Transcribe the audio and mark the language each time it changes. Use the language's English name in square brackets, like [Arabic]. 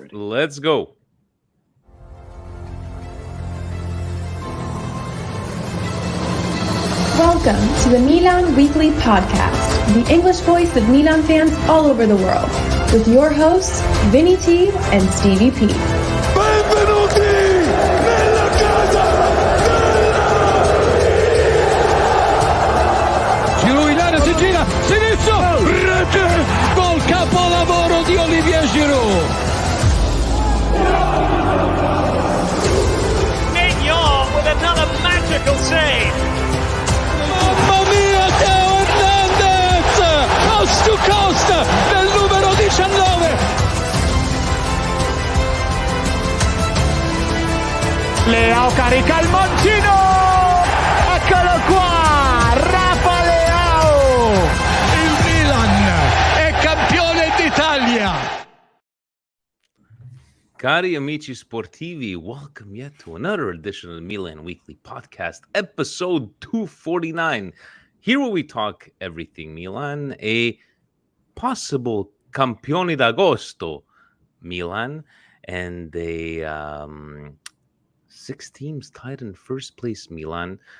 [English] Let's go. Welcome to the Milan Weekly Podcast, the English voice of Milan fans all over the world, with your hosts, Vinny T and Stevie P. [Italian] Benvenuti nella casa Giro in area, si gira, sinistro, rete, gol capolavoro di Olivier Giroud. [English] Mignon with another magical save. [Italian] Mamma mia, Teo Hernandez! [English] Coast to coast [Italian] del numero 19. Leao carica il mancino. Eccolo qua, Rafa Leao. Il Milan è campione d'Italia. Cari amici sportivi, [English] welcome yet to another edition of the Milan Weekly Podcast, episode 249. Here where we talk everything Milan, a possible [Italian] campione d'agosto [English] Milan, and a 6 teams tied in first place Milan.